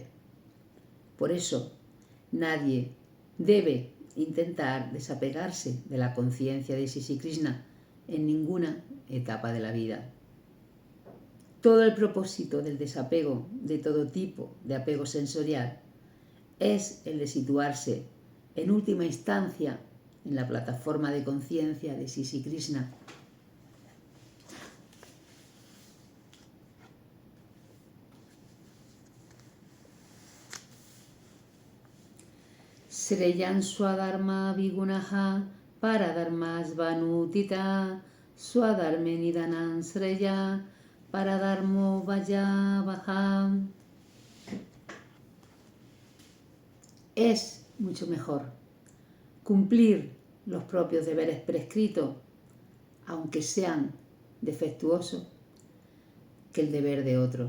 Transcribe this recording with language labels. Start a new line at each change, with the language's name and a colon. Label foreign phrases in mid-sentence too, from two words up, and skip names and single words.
Spanish: Por eso, nadie debe intentar desapegarse de la conciencia de Sri Krishna en ninguna etapa de la vida. Todo el propósito del desapego de todo tipo de apego sensorial es el de situarse en última instancia en la plataforma de conciencia de Sri Krishna.
Sanskrit: श्रेयान् स्वधर्मो विगुणः परधर्मात् स्वनुष्ठितात् स्वधर्मे निधनं श्रेयः परधर्मो भयावहः.
Spanish: Es mucho mejor cumplir los propios deberes prescritos, aunque sean defectuosos, que el deber de otro.